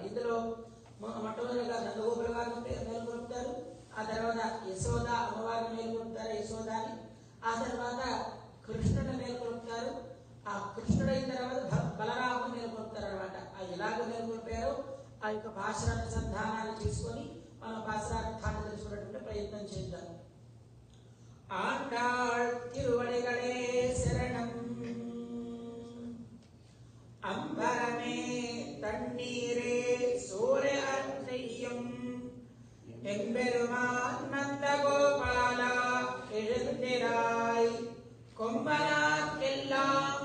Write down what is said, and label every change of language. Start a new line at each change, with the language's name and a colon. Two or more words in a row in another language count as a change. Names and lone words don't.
Telugu: ఇందులో మొట్టమొదటిగా నందగోపుల గారిని మేలుకొలుపుతారు, ఆ తర్వాత యశోద అమ్మవారిని మేలుకొలుపుతారు యశోదాని, ఆ తర్వాత కృష్ణుడిని మేలుకొలుపుతారు, ఆ కృష్ణుడైన తర్వాత బలరాముని మేలుకొలుపుతారు అనమాట। ఆ ఎలాగ మేలుకొలిపారో ఆ యొక్క భాషానుసంధానాన్ని తీసుకొని మనం భాషార్థాన్ని తెలుసుకునేటువంటి ప్రయత్నం చేద్దాం।
Tamil: ஆண்டாள் திருவடிகளே சரணம், அம்பரமே தண்ணீரே சூரியன் செய்யும் எம்பெருமான் நந்தகோபாலா எழுந்திராய், கொம்பனார்க்கெல்லாம்